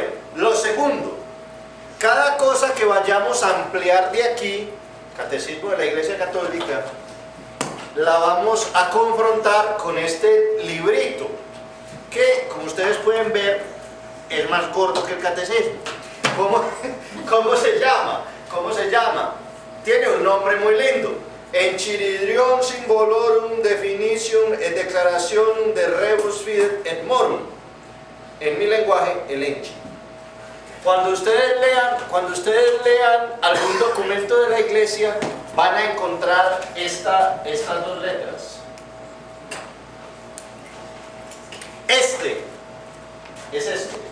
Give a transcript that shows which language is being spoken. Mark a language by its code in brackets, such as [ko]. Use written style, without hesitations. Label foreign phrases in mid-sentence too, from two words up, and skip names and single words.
[es] Lo segundo, cada cosa que vayamos a ampliar de aquí, Catecismo de la Iglesia Católica, la vamos a confrontar con este librito, que como ustedes pueden ver, es más gordo que el catecismo. ¿Cómo se llama? ¿Cómo se llama? Tiene un nombre muy lindo. Enchiridion Symbolorum Definition et Declarationum de Rebus Fidet et Morum. En mi lenguaje, el enchi. Cuando ustedes lean algún documento de la iglesia, van a encontrar estas dos letras. Este es este.